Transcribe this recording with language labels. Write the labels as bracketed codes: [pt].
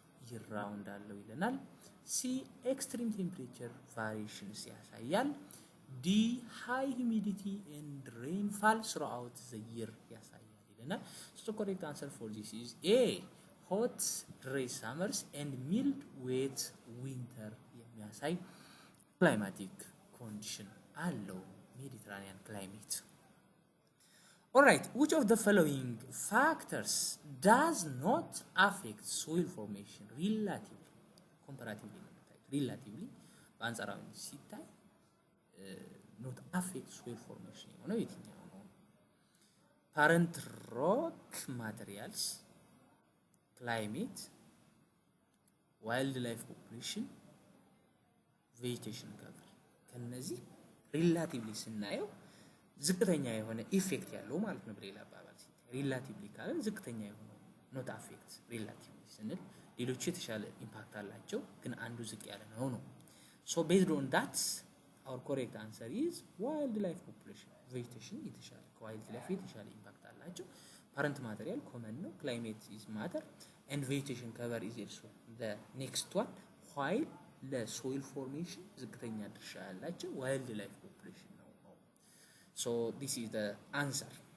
[am] ይራውንድ አለው ይለናል። [en] ሲ ኤክስትሪም ቴምፕሬቸር ቫሪዬሽንስ ያሳያል። ዲ ሃይ ሂዩሚዲቲ ኤንድ ሬንፋል ስሩአውት ዘ ይር ያሳያል ይለናል። So correct answer for this is A, hot dry summers and mild wet winter [am] የሚያሳይ [en] climatic condition [am] አለው ሜዲትራኒያን ክላይሜት። [en] Alright, which of the following factors does not affect soil formation relatively? Comparatively relatively [am] በአንጻራዊ ሲታይ [en] not affect soil formation [am] የሆነው የትኛው ነው? [en] Parent rock materials, climate, wildlife population, vegetation cover. [am] ከነዚህ ሪላቲቭሊ ስናየው ዝቅተኛ የሆነ ኢፌክት ያለው ማለት ነው። በሌላ አባባል ሲታይ ሪላቲቭሊ ካለ ዝቅተኛ የሆነ ኖት አፌክት ሪላቲቭሊ ስንል ሌሎች የተሻለ ኢምፓክት አላቸው ግን አንዱ ዝቅ ያለ ነው። [en] So based on that our correct answer is wildlife population. [am] vegetation የተሻለ wildlife የተሻለ ኢምፓክት አላቸው። [en] parent material common ነው። climate is matter and vegetation cover is also the next one, while [am] ለsoil formation ዝቅተኛ ድርሻ ያላቸው wildlife population ነው። [en] So this is the answer.